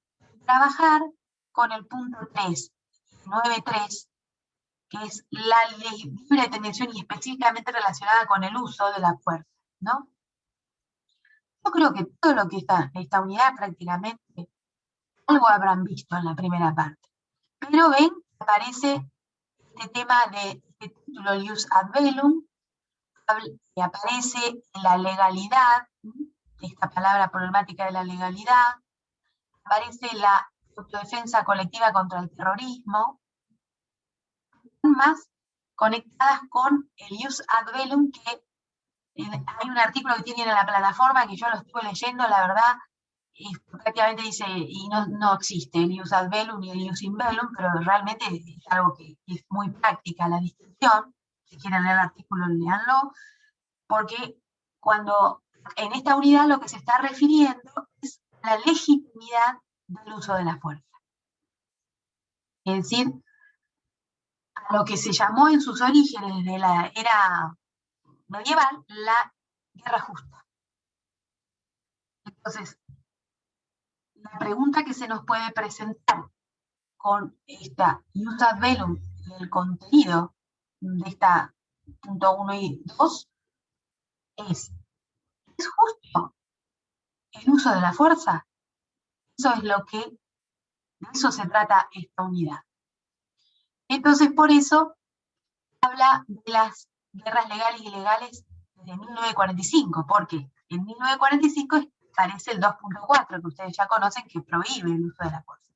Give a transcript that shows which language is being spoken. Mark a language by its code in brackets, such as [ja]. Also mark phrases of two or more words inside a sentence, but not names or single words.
[es] Trabajar con el punto 3, 9.3, que es la libre detención y específicamente relacionada con el uso de la fuerza, ¿no? Yo creo que todo lo que está en esta unidad prácticamente algo habrán visto en la primera parte. Pero ven, aparece este tema de este título [la] ius ad bellum, [es] y aparece la legalidad, esta palabra problemática de la legalidad, aparece la autodefensa colectiva contra el terrorismo, más conectadas con el [la] ius ad bellum, [es] que hay un artículo que tienen en la plataforma que yo lo estuve leyendo, la verdad, prácticamente dice, y no existe el [la] ius ad bellum [es] ni el [la] ius in bellum, [es] pero realmente es algo que es muy práctica la distinción. Si quieren leer el artículo, léanlo, porque cuando en esta unidad lo que se está refiriendo es la legitimidad del uso de la fuerza. Es decir, a lo que se llamó en sus orígenes de la era medieval la guerra justa. Entonces, la pregunta que se nos puede presentar con esta [la] ius ad bellum [es] y el contenido de esta punto 1 y 2 ¿es justo el uso de la fuerza? Eso es lo que, de eso se trata esta unidad. Entonces, por eso habla de las guerras legales y ilegales desde 1945, porque en 1945 aparece el 2.4, que ustedes ya conocen, que prohíbe el uso de la fuerza.